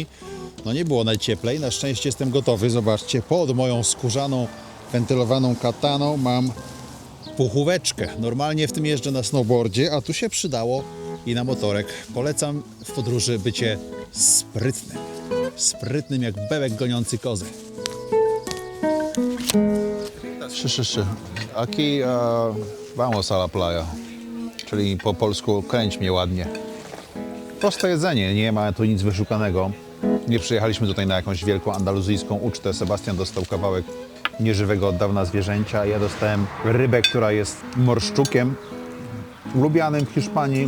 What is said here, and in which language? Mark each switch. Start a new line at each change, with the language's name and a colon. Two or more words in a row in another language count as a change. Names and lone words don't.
Polish: No nie było najcieplej, na szczęście jestem gotowy. Zobaczcie, pod moją skórzaną, wentylowaną kataną mam puchóweczkę. Normalnie w tym jeżdżę na snowboardzie, a tu się przydało i na motorek. Polecam w podróży bycie sprytnym. Sprytnym jak bebek goniący kozę.
Spanish: Sí. Aquí vamos a la playa,
Polish: czyli po polsku kręć mnie ładnie. Proste jedzenie, nie ma tu nic wyszukanego. Nie przyjechaliśmy tutaj na jakąś wielką andaluzyjską ucztę. Sebastian dostał kawałek nieżywego od dawna zwierzęcia, ja dostałem rybę, która jest morszczukiem lubianym w Hiszpanii.